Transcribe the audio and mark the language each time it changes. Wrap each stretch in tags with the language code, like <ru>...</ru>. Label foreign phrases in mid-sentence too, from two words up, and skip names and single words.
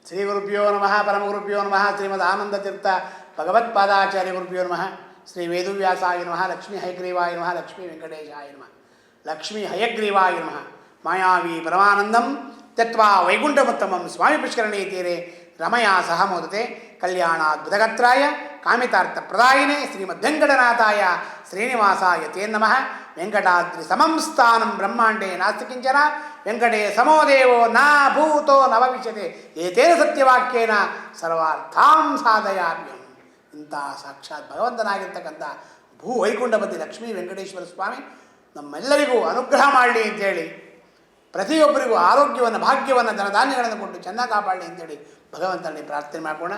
<sa>श्री गुरुभ्यो नमः परमगुरुभ्यो नमः श्रीमद् आनंदतीर्थ भगवत्पादाचार्य गुरुभ्यो नमः श्री वेदव्यासाय नमः लक्ष्मी हयग्रीवाय नमः लक्ष्मी वेंकटेशाय नमः लक्ष्मी हयग्रीवाय नमः मायावि परमानंदं त्यक्वा वैकुंठमुत्तमं स्वामि पुष्करणी तीरे रमया सह मोदते कल्याणाद्भुतगत्राय कामितार्थप्रदायिने श्रीमद्वेंकटनाथाय श्रीनिवासाय ते नमः. वेंकटाद्रि समं स्थानं ब्रह्मांडे नास्ति किंचन वेंकटे समो देवो न भूतो न भविष्यते एतेन सत्यवाक्येन सर्वार्थां साधयाम्यं.</sa> <kn>ಇಂಥ ಸಾಕ್ಷಾತ್ ಭಗವಂತನಾಗಿರ್ತಕ್ಕಂಥ ಭೂ ವೈಕುಂಠಪತಿ ಲಕ್ಷ್ಮೀ ವೆಂಕಟೇಶ್ವರ ಸ್ವಾಮಿ ನಮ್ಮೆಲ್ಲರಿಗೂ ಅನುಗ್ರಹ ಮಾಡಲಿ ಅಂತೇಳಿ, ಪ್ರತಿಯೊಬ್ಬರಿಗೂ ಆರೋಗ್ಯವನ್ನು ಭಾಗ್ಯವನ್ನು ಧನಧಾನ್ಯಗಳನ್ನು ಕೊಟ್ಟು ಚೆನ್ನಾಗಿ ಕಾಪಾಡಲಿ ಅಂತೇಳಿ ಭಗವಂತನಲ್ಲಿ ಪ್ರಾರ್ಥನೆ ಮಾಡೋಣ.</kn>